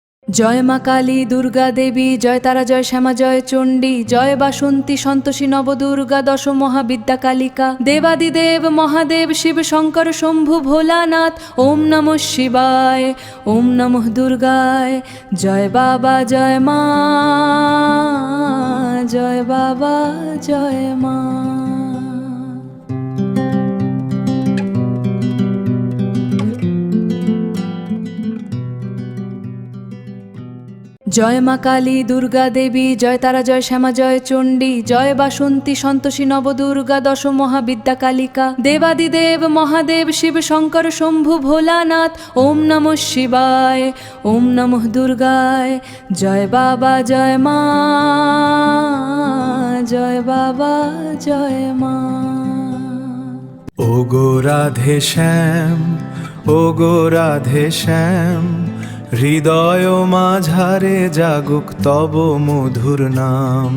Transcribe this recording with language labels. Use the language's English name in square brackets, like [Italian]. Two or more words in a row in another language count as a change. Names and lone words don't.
[Bangla] জয় মা কালী দুর্গা দেবী, জয় তারা, জয় শ্যামা, জয় চণ্ডী, জয় বাসন্তী, সন্তোষী, নবদুর্গা, দশ মহাবিদ্যা কালিকা, দেবাদিদেব মহাদেব, শিব শঙ্কর শম্ভু ভোলানাথ। [Sanskrit] ওম নমঃ শিবায়, ওম নমঃ দুর্গায়। [Bangla] জয় বাবা জয় মা, জয় বাবা জয় মা। জয় মা কালী দুর্গা দেবী, জয় তারা, জয় শ্যামা, জয় চণ্ডী, জয় বাসন্তী, সন্তোষী, নবদুর্গা, দশ মহাবিদ্যা কালিকা, দেবাদিদেব মহাদেব, শিব শঙ্কর শম্ভু ভোলানাথ। [Sanskrit] ওম নমঃ শিবায়, ওম নমঃ দুর্গায়। [Bangla] জয় বাবা জয় মা, জয় বাবা জয় মা। ও গো রাধে শ্যাম, ও গো রাধে শ্যাম, হৃদয় মাঝারে জাগুক তব মধুর নাম।